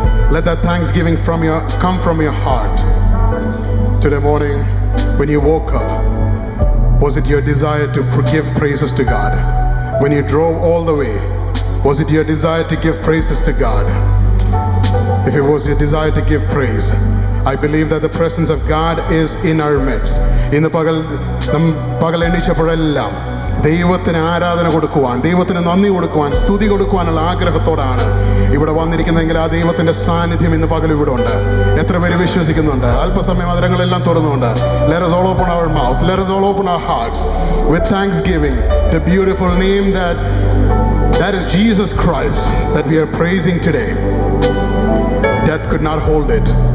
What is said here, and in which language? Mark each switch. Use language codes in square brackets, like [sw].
[en] Let that thanksgiving come from your heart. Today morning, when you woke up, was it your desire to give praises to God? When you drove all the way, was it your desire to give praises to God? If it was your desire to give praise, I believe that the presence of God is in our midst. In the [ml] പകൽ എണീച്ചപ്പോഴെല്ലാം ദൈവത്തിന് ആരാധന കൊടുക്കുവാൻ, ദൈവത്തിന് നന്ദി കൊടുക്കുവാൻ, സ്തുതി കൊടുക്കുവാനുള്ള ആഗ്രഹത്തോടാണ് ഇവിടെ വന്നിരിക്കുന്നതെങ്കിൽ ആ ദൈവത്തിന്റെ സാന്നിധ്യം ഇന്ന് പകൽ ഇവിടെ ഉണ്ട്. എത്ര പേര് വിശ്വസിക്കുന്നുണ്ട്? അല്പസമയം അതിരങ്ങളെല്ലാം തുറന്നുകൊണ്ട് [en] let us all open our mouth, let us all open our hearts with thanksgiving, the beautiful name that is Jesus Christ that we are praising today. Death could not hold it.